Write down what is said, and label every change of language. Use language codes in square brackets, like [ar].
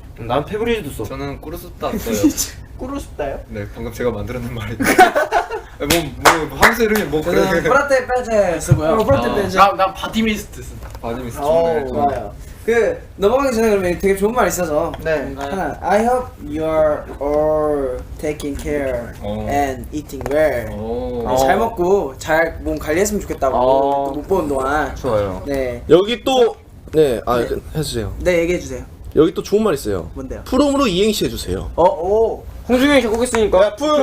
[ko] 난 페브리즈도 써. 저는 꾸르스타 써요. 꾸루스타요? 네, 방금 제가 만들어낸 말인데. 뭐 향수 이름이 뭐 저는 그래. 프라테 빼제 쓰고요. 프라테 빼제. 난 바디미스트 쓴다. 바디미스 오, 좋아요. 그 넘어가기 전에 그러면 되게 좋은 말 있어서 네. 하나 [en] I hope you are all taking care and eating well. [ko] 오. 잘 먹고 잘 몸 관리했으면 좋겠다고 또 못 보는 동안. 좋아요. 네, 여기 또 해주세요. 네 얘기해 주세요. 여기 또 좋은 말 있어요. 뭔데요? 프롬으로 이행시 해주세요. 오. 홍중현이 작곡했으니까.